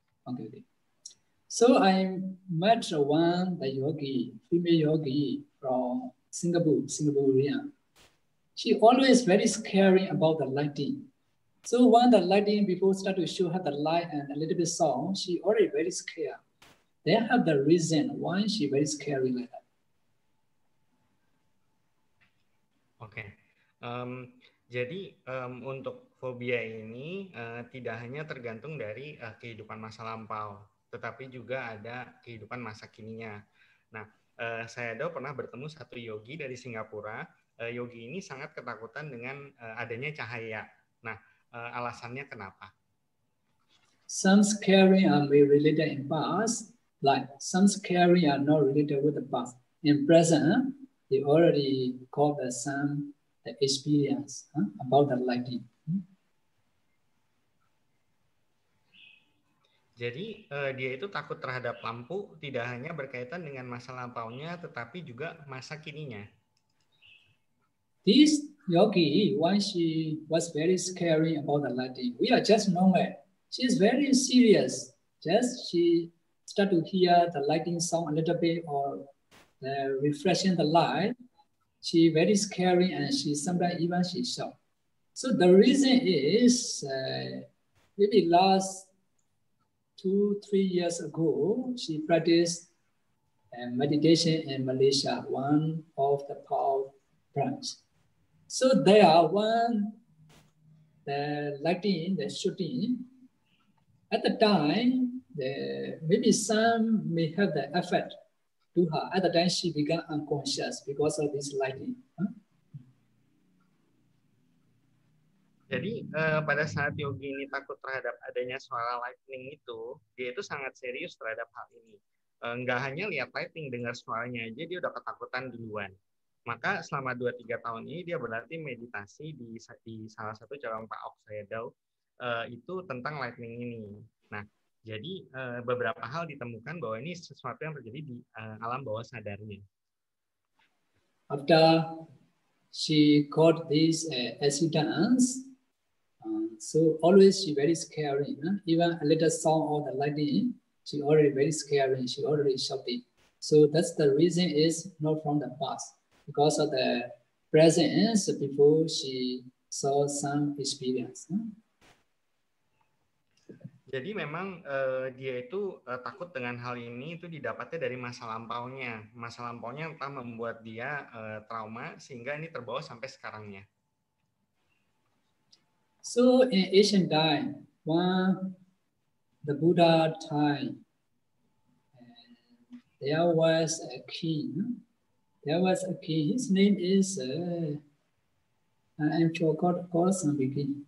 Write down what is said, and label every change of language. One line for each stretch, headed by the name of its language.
English: Okay. So I met the yogi, female yogi from Singaporean. She always very scary about the lighting. So when the lighting before start to show her the light and a little bit sound, she already very scared. They have the reason why she very scary like that.
Indonesian: Oke. Jadi untuk fobia ini tidak hanya tergantung dari kehidupan masa lampau, tetapi juga ada kehidupan masa kininya. Nah, Sayadaw pernah bertemu satu yogi dari Singapura. Yogi ini sangat ketakutan dengan adanya cahaya. Nah, alasannya kenapa?
English: Some scary are related in past, like some scary are not related with the past. In present, they already called the experience about the lighting.
Indonesian: Jadi dia itu takut terhadap lampu tidak hanya berkaitan dengan masa lampaunya, tetapi juga masa kininya.
English: This yogi, why she was very scary about the lighting? We are just normal. She is very serious. Just she start to hear the lighting sound a little bit or refreshing the light. She very scary and she sometimes even she shout. So the reason is maybe last 2-3 years ago, she practiced meditation in Malaysia, one of the power branch. So there, when the lighting, the shooting, at the time, maybe some may have the effect to her. At the time, she became unconscious because of this lighting.
Indonesian: Jadi pada saat yogi ini takut terhadap adanya suara lightning itu, dia itu sangat serius terhadap hal ini. Nggak hanya lihat lightning, dengar suaranya aja dia udah ketakutan duluan. Maka selama 2-3 tahun ini dia berlatih meditasi di salah satu cabang Pak Ok Sayadaw itu tentang lightning ini. Nah, jadi beberapa hal ditemukan bahwa ini sesuatu yang terjadi di alam bawah sadarnya.
English: After she got these accidents, so always she very scary. Even a little sound of the lightning, she already very scary. She already shouting. So that's the reason is not from the past. Because of the presence before she saw some experience.
Indonesian: Jadi memang dia itu takut dengan hal ini itu didapatnya dari masa lampaunya. Masa lampaunya entah membuat dia trauma sehingga ini terbawa sampai sekarangnya.
English: So in ancient time, when the Buddha time, there was a king. There was a king. His name is I forgot something.